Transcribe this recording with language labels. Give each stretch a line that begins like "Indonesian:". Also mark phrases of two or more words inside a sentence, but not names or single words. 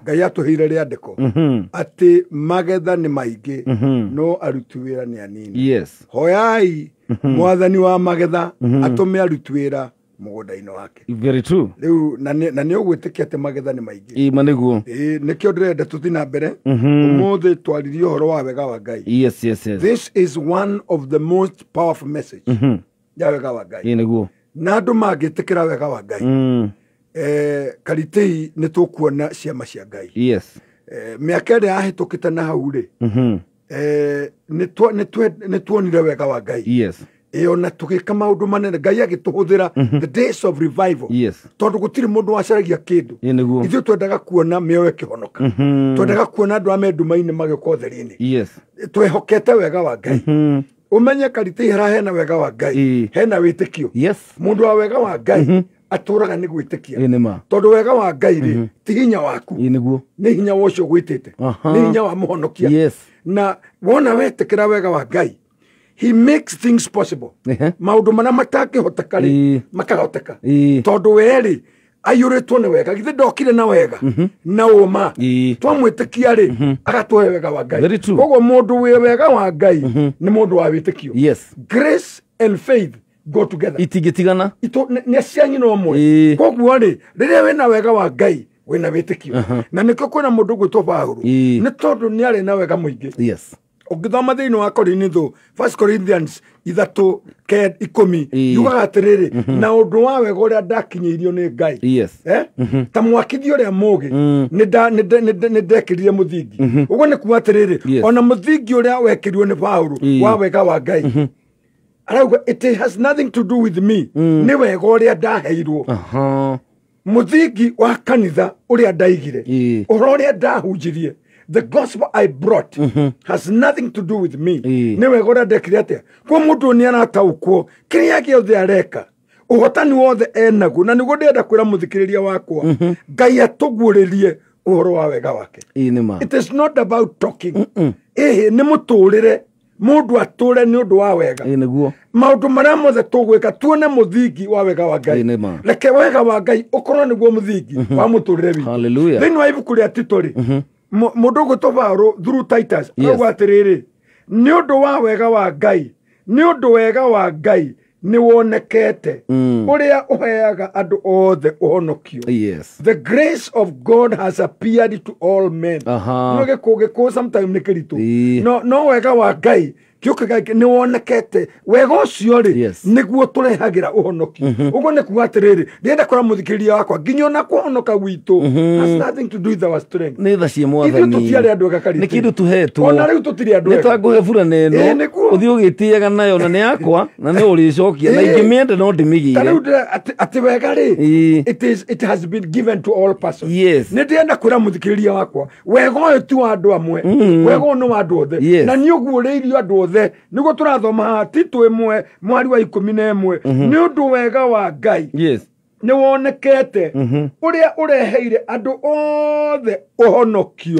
Kikuyu: Ngai atuheire riandiko ati magetha ni maingi no aruti wira ni anini yes hoyai mwathani wa magetha atume aruti wira mugunda-ini wake.
English: Very true.
Kikuyu: Riu na ni ugwitikia ati magetha ni maingi maniguo nikio ndirenda tuthi na mbere umuthi twaririe uhoro wa wega wa Ngai. Yes.
English: This is one of the most powerful message
Kikuyu: ya wega wa Ngai. Niguo na andu magitikira wega wa Ngai karitei ni tukuona ciama cia Ngai. Yes. Miaka ĩrĩa yahitukite na hau ri ni tuonire wega wa Ngai. Yes. Ona tugika maundu manene Ngai agituhuthira
English: the days of revival.
Kikuyu: Yes. Tondu gutiri mundu wacaragia kindu. Niguo Ithuĩ twendaga kuona mĩoyo ĩkĩhonoka. Twendaga kuona andu amendu-mainĩ magĩũka ũtheri-inĩ. Yes. Twehokete wega wa Ngai. Umenye karitĩ hara hena wega wa Ngai. Hena wĩtĩkio. Yes. Mundu wa wega wa Ngai atũraga nĩ gwĩtĩkia. Nĩma. Tondu wega wa Ngai rĩ ti hinya waku. Niguo. Nĩ hinya wa ũcio gwĩtĩte. Nĩ hinya wa mũhonokia. Yes. Na wona wetĩkĩra wega wa Ngai
English: he makes things possible.
Kikuyu: Maundu mana matakihoteka ri makahoteka. Tondu weri ayuritwo ni wega githe ndokire na wega na uma twamwitikia ri agatwe wega wa Ngai. Koguo mundu wi wega wa Ngai ni mundu wa witikio. Yes.
English: Grace and faith go together.
Kikuyu: Itigitigana ni cianyi no mwe. Koguo ri riria wina wega wa Ngai wina witikio. Na nikyo kwina mundu gwitwo Paulo ni tondu ni ari na wega muingi. Yes. Ũngĩthoma thĩinĩ wa Korintho 1 Corinthians 3:10 yugaga atĩrĩrĩ na ũndũ wa wega ũrĩa ndakinyĩirio nĩ Ngai. Yes. Ta mwakithio ũrĩa mũũgĩ nĩ ndekĩrire mũthingi. Ũguo nĩ kuuga atĩrĩrĩ ona mũthingi ũrĩa wekĩrirwo nĩ Paulo wa wega wa Ngai. Arauga
English: it has nothing to do with me.
Kikuyu: Nĩ wega ũrĩa ndaheirwo. Mũthingi wa kanitha ũrĩa ndaigire. Ũhoro ũrĩa ndahunjirie.
English: The gospel I brought has nothing to do with me.
Kikuyu: Nĩ wega ũrĩa ndekire atĩa. Kwa mũndũ nĩ arataũkwo kĩrĩa gĩothe areka. Ũhotani wothe enaguo na nĩguo ndĩrenda kwĩra mũthikĩrĩria wakwa. Ngai atũguũrĩrie ũhoro wa wega wake.
English: It is not about talking.
Kikuyu: Nĩ mũtũũrĩre mũndũ atũũre nĩ ũndũ wa wega. Maũndũ marĩa mothe tũgwĩka tuone mũthingi wa wega wa Ngai. Reke wega wa Ngai ũkorwo nĩguo mũthingi wa mũtũũrĩre witũ. Thĩinĩ wa ibuku rĩa Tito rĩ mũndũ ũgwĩtwo Paulo
English: through Titus
Kikuyu: auga atĩrĩrĩ nĩ ũndũ wa wega wa Ngai nĩ ũndũ wega wa Ngai nĩ wonekete ũrĩa ũheaga andũ othe ũhonokio.
English: The grace of God has appeared to all men.
Kikuyu: No gĩkũngĩkũ sometimes nĩ kĩritũ no wega wa Ngai nĩ wonekete wega ũcio rĩ nĩguo tũrehagĩra ũhonokio. Ũguo nĩ kuuga atĩrĩrĩ ndĩrenda kwĩra mũthikĩrĩria wakwa nginya ona kũhonoka gwitũ
English: has nothing to do with our strength.
Kikuyu: Nĩ tha cia Mwathani. Ithuĩ tũtiarĩ andũ ega karitũ. Nĩ kĩndũ tũhetwo. Ona rĩu tũtirĩ andũ ega. Nĩtwangũhe burana ĩno ũthiĩ ũgĩtĩaga nayo na nĩ yakwa na nĩ ũrĩcokia na ingĩmĩenda no ndĩmĩgĩire. Ta rĩu atĩ wega rĩ
English: it has been given to all persons.
Kikuyu: Nĩ ndĩrenda kwĩra mũthikĩrĩria wakwa wega ũyũ ti wa andũ amwe wega ũyũ nĩ wa andũ othe na nĩ ũguũrĩirio andũ othe. Nĩguo tũrathoma haha Tito 1 mweri wa 11 nĩ ũndũ wega wa Ngai nĩ wonekete ũrĩa ũreheire andũ othe ũhonokio.